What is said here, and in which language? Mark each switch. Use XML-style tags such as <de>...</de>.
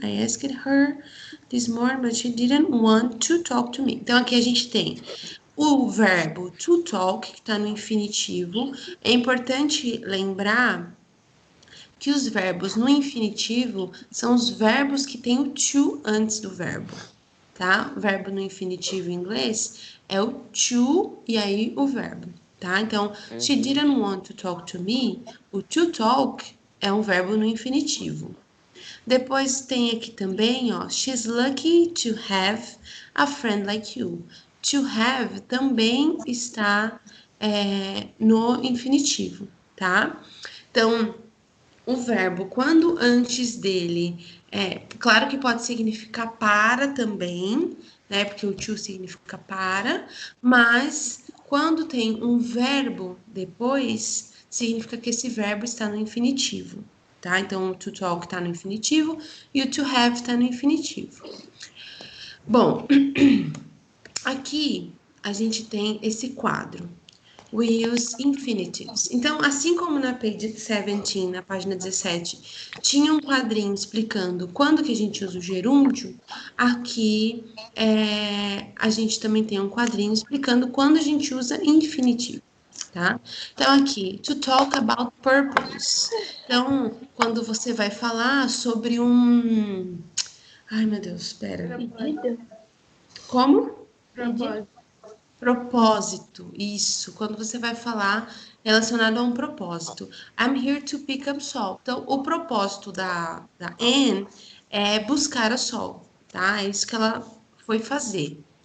<en>I asked her this morning, but she didn't want to talk to me.</en> <pt>Então, aqui a gente tem o verbo to talk, que está no infinitivo. É importante lembrar que os verbos no infinitivo são os verbos que têm o to antes do verbo, tá? O verbo no infinitivo em inglês é o to e aí o verbo, tá?</pt> <en>Então, she didn't want to talk to me.</en> <pt>O to talk é um verbo no infinitivo. Depois tem aqui também, ó,</pt> <en>she's lucky to have a friend like you.</en> <pt>To have também está no infinitivo, tá? Então, o verbo, quando antes dele, claro que pode significar para também, né? Porque o to significa para, mas quando tem um verbo depois, significa que esse verbo está no infinitivo, tá? Então, o to talk está no infinitivo e o to have está no infinitivo. Bom, aqui a gente tem esse quadro.</pt> <en>We use infinitives.</en> <pt>Então, assim como na page 17, na página 17, tinha um quadrinho explicando quando que a gente usa o gerúndio, aqui a gente também tem um quadrinho explicando quando a gente usa infinitivo, tá? Então, aqui,</pt> <en>to talk about purpose.</en> <pt>Então, quando você vai falar sobre um... Ai, meu Deus, espera. Como? Propósito, isso. Quando você vai falar relacionado a um propósito.</pt> <en>I'm here to pick up salt.</en> <pt>Então, o propósito da Anne é buscar a sol, tá? É isso que ela foi fazer.</pt>